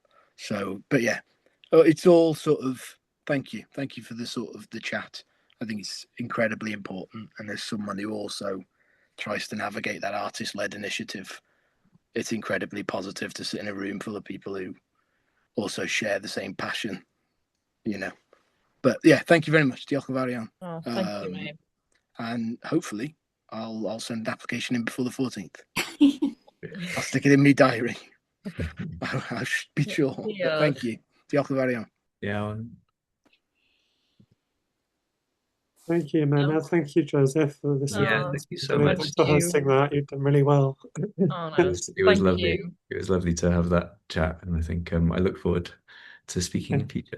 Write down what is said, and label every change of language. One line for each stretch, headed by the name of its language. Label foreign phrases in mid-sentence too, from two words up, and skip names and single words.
English: So, but yeah, it's all sort of. Thank you for the sort of the chat. I think it's incredibly important. And as someone who also tries to navigate that artist-led initiative, it's incredibly positive to sit in a room full of people who also share the same passion, you know. But yeah, thank you very much.
Welsh: Diolch yn fawr iawn.
English: Oh, thank you, mate. And hopefully I'll send the application in before the 14th. I'll stick it in my diary. I should be sure. But thank you.
Welsh: Diolch yn fawr iawn.
English: Yeah. Thank you, Mena. Thank you, Joseph, for this. Thank you so much. Thanks for hosting that. You've done really well. Oh, no, It was lovely. you. It was lovely to have that chat, and I think I look forward to speaking in future.